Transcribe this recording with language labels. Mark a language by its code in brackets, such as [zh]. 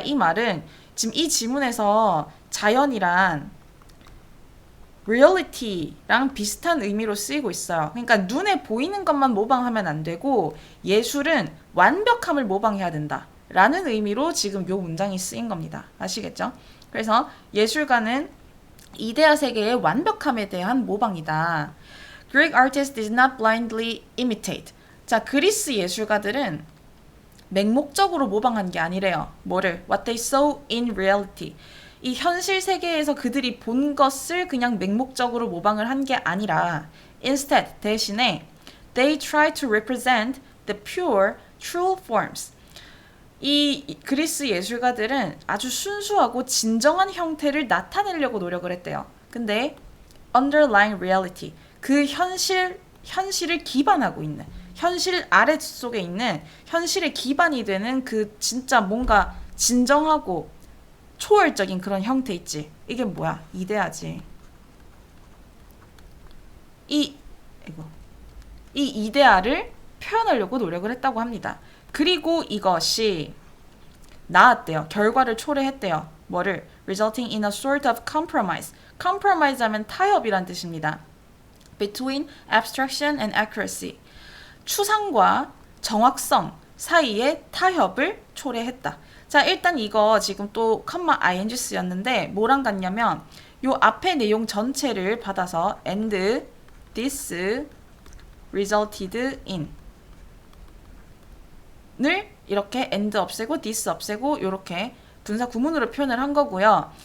[ko] 이 말은 지금 이 지문에서 자연이란 reality랑 비슷한 의미로 쓰이고 있어요. 그러니까 눈에 보이는 것만 모방하면 안 되고 예술은 완벽함을 모방해야 된다 라는 의미로 지금 요 문장이 쓰인 겁니다. 아시겠죠? 그래서 예술가는 이데아 세계의 완벽함에 대한 모방이다. [en] Greek artists did not blindly imitate. [ko] 자, 그리스 예술가들은 맹목적으로 모방한 게 아니래요. 뭐를? [en] What they saw in reality. [ko] 이 현실 세계에서 그들이 본 것을 그냥 맹목적으로 모방을 한 게 아니라 [en] instead, [ko] 대신에 [en] they try to represent the pure, true forms. [ko] 이 그리스 예술가들은 아주 순수하고 진정한 형태를 나타내려고 노력을 했대요. 근데 [en] underlying reality, [ko] 그 현실을 기반하고 있는, 현실 아래속에 있는 현실의 기반이 되는 그 진짜 뭔가 진정하고 초월적인 그런 형태 있지. 이게 뭐야? 이데아지. 이 이데아를 표현하려고 노력을 했다고 합니다. 그리고 이것이 나왔대요. 결과를 초래했대요. 뭐를? [en] Resulting in a sort of compromise. [ko] Compromise 하면 타협이란 뜻입니다. [en] Between abstraction and accuracy. [ko] 추상과 정확성 사이의 타협을 초래했다. 자, 일단 이거 지금 또 컴마 ing 쓰였는데 뭐랑 같냐면 요 앞에 내용 전체를 받아서 [en] and this resulted in [ko] 를 이렇게 and 없애고 this 없애고 이렇게 분사 구문으로 표현을 한 거고요.